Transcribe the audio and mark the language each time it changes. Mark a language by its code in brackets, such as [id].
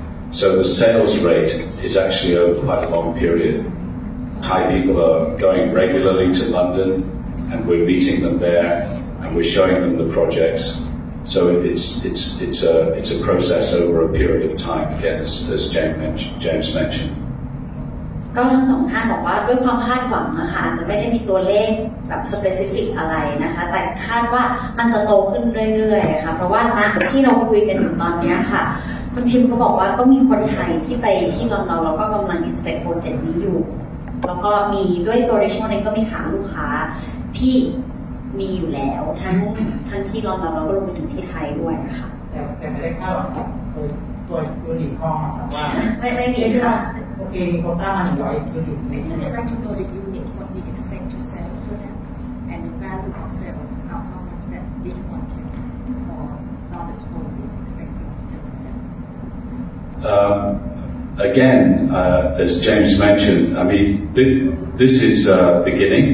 [en] So the sales rate is actually over quite a long period. Thai people are going regularly to London, and we're meeting them there, and we're showing them the projects. So it's a process over a period of time. Again, as James mentioned. [th] ก็ทั้งสองท่านบอกว่าด้วยความคาดหวังนะคะอาจจะไม่ได้มีตัวเลขแบบ specific อะไรนะคะแต่คาดว่ามันจะโตขึ้นเรื่อยๆค่ะเพราะว่าณที่เราคุยกันอยู่ตอนนี้ค่ะคุณทิมก็บอกว่าก็มีคนไทยที่ไปที่ลอนดอนแล้วก็กำลัง inspect โปรเจกต์นี้อยู่แล้วก็มีด้วยตัว Richmont เองก็มีฐานลูกค้าที่มีอยู่แล้วทั้งที่ลอนดอนแล้วก็รวมไปถึงที่ไทยด้วยนะคะ แต่ไม่ได้คาดหวังตัวยูนิตห้องครับว่า ไม่มีค่ะ โอเคมีโควต้ามา100 ยูนิต [en] I'd like to know the unit what we expect to sell for them and the value of sales how much that Richmont can or other town is expecting to sell for them. Again, as James mentioned, I mean, this is beginning.